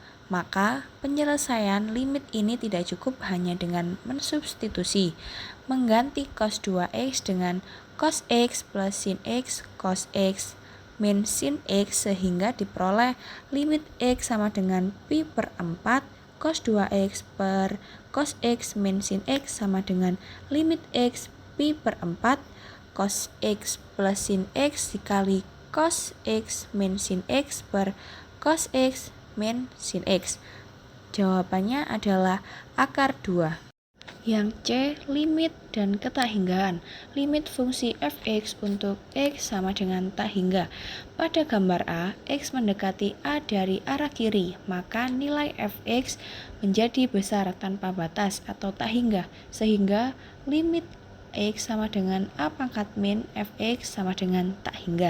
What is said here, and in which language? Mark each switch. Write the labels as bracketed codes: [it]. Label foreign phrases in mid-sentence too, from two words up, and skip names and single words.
[id] Maka penyelesaian limit ini tidak cukup hanya dengan mensubstitusi, mengganti cos 2X dengan cos X plus sin X cos X min sin X sehingga diperoleh limit X sama dengan pi per 4 cos 2X per cos X min sin X sama dengan limit X pi per 4 cos X plus sin X dikali cos X min sin X per cos X min sin X. Jawabannya adalah akar 2. Yang C, limit dan ketahinggaan. Limit fungsi fx untuk x sama dengan tak hingga. Pada gambar A, x mendekati A dari arah kiri, maka nilai fx menjadi besar tanpa batas atau tak hingga, sehingga limit x sama dengan A pangkat min fx sama dengan tak hingga.